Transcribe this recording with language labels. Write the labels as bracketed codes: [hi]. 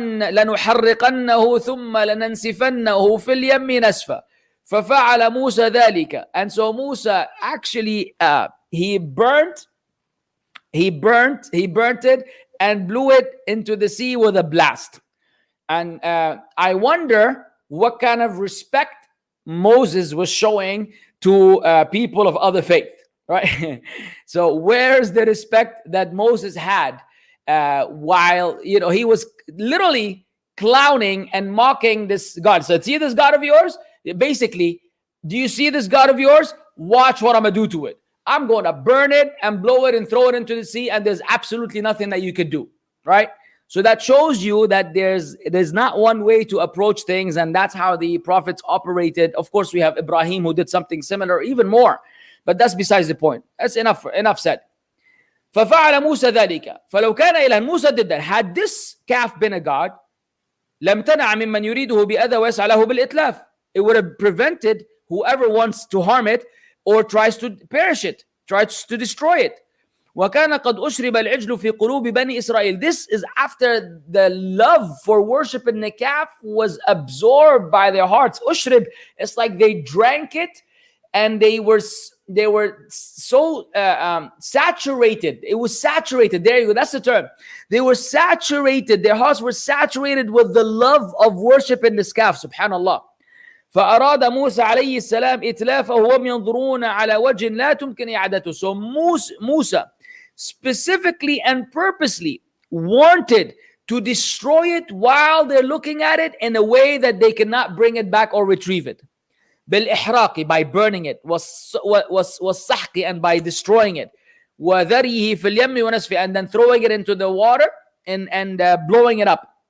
[ar] لنحرقنه ثم لننسفنه في اليم نسفا. ففعل موسى ذلك. [en] And so Musa actually he burnt it and blew it into the sea with a blast. And I wonder what kind of respect Moses was showing to people of other faith, right? So where's the respect that Moses had while he was literally clowning and mocking this God? So see this God of yours? Basically, do you see this God of yours? Watch what I'm going to do to it. I'm going to burn it and blow it and throw it into the sea, and there's absolutely nothing that you could do, right? So that shows you that there's not one way to approach things, and that's how the prophets operated. Of course, we have Ibrahim who did something similar, even more, but that's besides the point. That's enough said. [ar] فَفَعَلَ مُوسَى ذَلِكَ فَلَوْ كَانَ إِلَهًا. [en] Musa did that. Had this calf been a god, [ar] لَمْ تَنَعَ مِمَّنْ يُرِيدُهُ بِأَذَى وَيَسْعَ لَهُ بِالْإِتْلَافِ. [en] It would have prevented whoever wants to harm it or tries to perish it, tries to destroy it. [ar] وَكَانَ قَدْ أُشْرِبَ الْعِجْلُ فِي قُلُوبِ بَنِي إِسْرَائِيل. [en] This is after the love for worshiping the calf was absorbed by their hearts. Ushrib, it's like they drank it, and they were so saturated. It was saturated. There you go. That's the term. They were saturated. Their hearts were saturated with the love of worshiping this calf. Subhanallah. [ar] فأراد موسى عليه السلام إتلافه وهم ينظرون على وجه لا تمكن إعادته. [en] So Musa specifically and purposely wanted to destroy it while they're looking at it in a way that they cannot bring it back or retrieve it. [ar] بالإحراق, [en] by burning it, [ar] والسحق, [en] and by destroying it, [ar] وذريه في اليم ونسفه, [en] and then throwing it into the water and blowing it up.